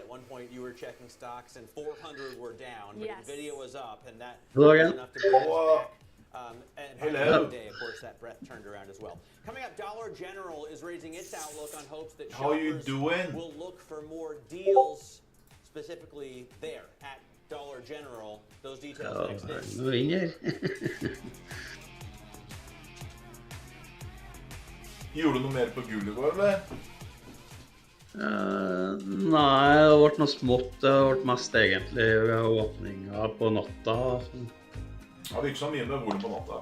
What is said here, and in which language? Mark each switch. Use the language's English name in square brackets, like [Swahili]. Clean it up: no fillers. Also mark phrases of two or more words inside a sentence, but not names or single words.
[English] At one point, you were checking stocks, and 400 were down, but NVIDIA was up, and that was enough to bring us back. And by the end of the day, of course, that breath turned around as well. Coming up, Dollar General is raising its outlook on hopes that shoppers will look for more deals, specifically there at Dollar General. Those details next. [Norwegian] Nå ringer. Gjorde du noe mer på gullet i går, eller? Nei, det har vært noe smått. Det har vært mest egentlig åpninger på natta. Ja, det gikk så mye med volum på natta.